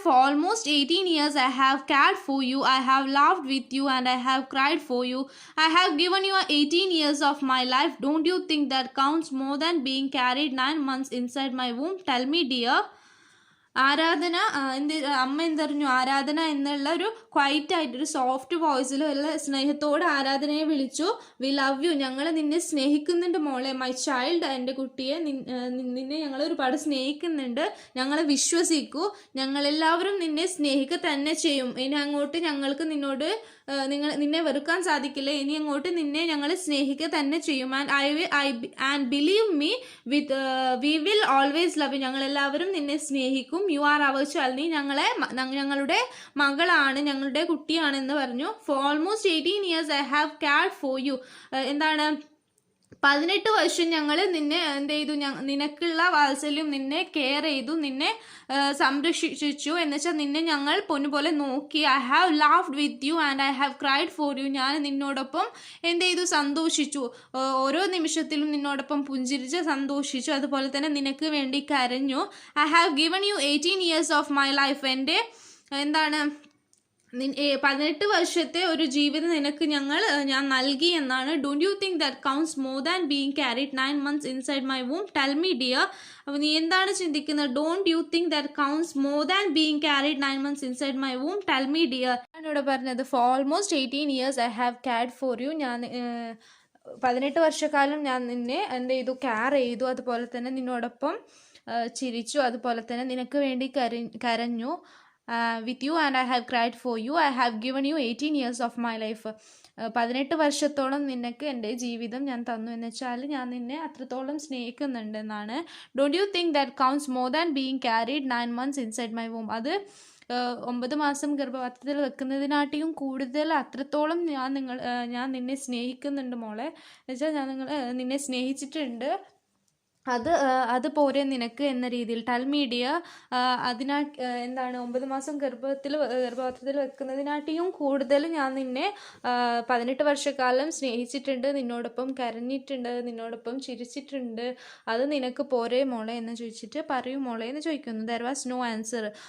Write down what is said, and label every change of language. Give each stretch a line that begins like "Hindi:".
English: For almost 18 years I have cared for you. I have laughed with you and I have cried for you. I have given you 18 years of my life. Don't you think that counts more than being carried 9 months inside my womb? Tell me, dear."
Malayalam: ആരാധന അമ്മ എന്തറിഞ്ഞു? ആരാധന എന്നുള്ള ഒരു quite ആയിട്ടൊരു soft വോയിസിൽ ഉള്ള സ്നേഹത്തോടെ ആരാധനയെ വിളിച്ചു.
English: "we love you,
Malayalam: ഞങ്ങൾ നിന്നെ സ്നേഹിക്കുന്നുണ്ട് മോളെ.
English: my child,
Malayalam: എൻ്റെ കുട്ടിയെ, നിന്നെ ഞങ്ങൾ ഒരുപാട് സ്നേഹിക്കുന്നുണ്ട്. ഞങ്ങളെ വിശ്വസിക്കൂ, ഞങ്ങളെല്ലാവരും നിന്നെ സ്നേഹിക്കുക തന്നെ ചെയ്യും. ഇനി അങ്ങോട്ട് ഞങ്ങൾക്ക് നിന്നെ വെറുക്കാൻ സാധിക്കില്ല. ഇനി അങ്ങോട്ട് നിന്നെ ഞങ്ങൾ സ്നേഹിക്കുക തന്നെ ചെയ്യും.
English: and believe me, we will always love you,
Malayalam: ഞങ്ങളെല്ലാവരും നിന്നെ സ്നേഹിക്കും.
English: you are our child,
Malayalam: നീ ഞങ്ങളുടെ മകളാണ്, ഞങ്ങളുടെ കുട്ടിയാണെന്ന് പറഞ്ഞു.
English: For almost 18 years I have cared for you.
Malayalam: എന്താണ്? 18 വർഷം ഞങ്ങൾ നിന്നെ എന്ത് ചെയ്തു? നിനക്കുള്ള വാത്സല്യം, നിന്നെ കെയർ ചെയ്തു, നിന്നെ സംരക്ഷിച്ചു. എന്നുവെച്ചാൽ നിന്നെ ഞങ്ങൾ പൊന്നുപോലെ നോക്കി.
English: "I have laughed with you and I have cried for you."
Malayalam: ഞാൻ നിന്നോടൊപ്പം എന്ത് ചെയ്തു? സന്തോഷിച്ചു. ഓരോ നിമിഷത്തിലും നിന്നോടൊപ്പം പുഞ്ചിരിച്ച് സന്തോഷിച്ചു. അതുപോലെ തന്നെ നിനക്ക് വേണ്ടി കരഞ്ഞു.
English: "I have given you 18 years of my life."
Malayalam: എൻ്റെ എന്താണ്? 18 വർഷത്തെ ഒരു ജീവിതം നിനക്ക് ഞാൻ നൽകി എന്നാണ്.
English: "Don't you think that counts more than being carried 9 months inside my womb? Tell me, dear."
Malayalam: അപ്പോൾ നീ എന്താണ് ചിന്തിക്കുന്നത്?
English: "Don't you think that counts more than being carried 9 months inside my womb? Tell me, dear."
Malayalam: ഞാനിവിടെ പറഞ്ഞത്
English: "For almost 18 years I have cared for you."
Malayalam: ഞാൻ 18 വർഷക്കാലം ഞാൻ നിന്നെ എന്ത് ചെയ്തു? കെയർ ചെയ്തു. അതുപോലെ തന്നെ നിന്നോടൊപ്പം ചിരിച്ചു. അതുപോലെ തന്നെ നിനക്ക് വേണ്ടി കരഞ്ഞു.
English: "With you and I have cried for you. I have given you 18 years of my life."
Malayalam: 18 വർഷത്തോളം നിനക്ക് എൻ്റെ ജീവിതം ഞാൻ തന്നു, എന്ന് വെച്ചാൽ ഞാൻ നിന്നെ അത്രത്തോളം സ്നേഹിക്കുന്നുണ്ട് എന്നാണ്.
English: "Don't you think that counts more than being carried 9 months inside my womb?"
Malayalam: അത് 9 മാസം ഗർഭപാത്രത്തിൽ വെക്കുന്നതിനാട്ടിയും കൂടുതൽ അത്രത്തോളം ഞാൻ നിന്നെ സ്നേഹിക്കുന്നുണ്ട് മോളെ, എന്ന് വെച്ചാൽ ഞാൻ നിന്നെ സ്നേഹിച്ചിട്ടുണ്ട്. അത് പോരെ നിനക്ക് എന്ന രീതിയിൽ ടൽമീഡിയ അതിനാൽ എന്താണ് 9 മാസം ഗർഭപാത്രത്തിൽ വെക്കുന്നതിനാട്ടിയും കൂടുതൽ ഞാൻ നിന്നെ 18 വർഷക്കാലം സ്നേഹിച്ചിട്ടുണ്ട്, നിന്നോടൊപ്പം കരഞ്ഞിട്ടുണ്ട്, നിന്നോടൊപ്പം ചിരിച്ചിട്ടുണ്ട്, അത് നിനക്ക് പോരെ മോളെ എന്ന് ചോദിച്ചിട്ട് പറയൂ മോളെ എന്ന് ചോദിക്കുന്നു.
English: There was no answer.